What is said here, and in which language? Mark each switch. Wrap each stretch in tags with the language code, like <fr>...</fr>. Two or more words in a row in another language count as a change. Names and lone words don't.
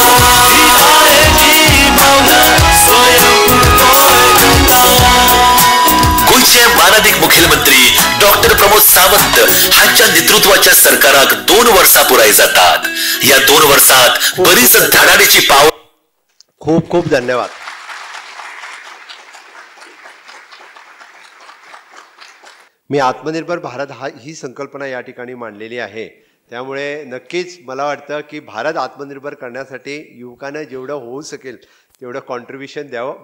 <kok>विधायची पावला स्वयंपूर्ण गोंय करता गोंयचे माननीय मुखेलमंत्री डॉक्टर प्रमोद सावंत हांच्या नेतृत्वाच्या सरकाराक 2 वर्सां पुराय जातात.</kok> <mr>या 2 वर्सात बरीच धडाडीची पावलं खूप खूप धन्यवाद. मी आत्मनिर्भर भारत ही संकल्पना या ठिकाणी मांडलेली आहे. त्यामुळे नक्कीच मला वाटतं की भारत आत्मनिर्भर करण्यासाठी युवकांना जेवढं होऊ शकेल तेवढं कॉन्ट्रीब्युशन द्यावं.</mr>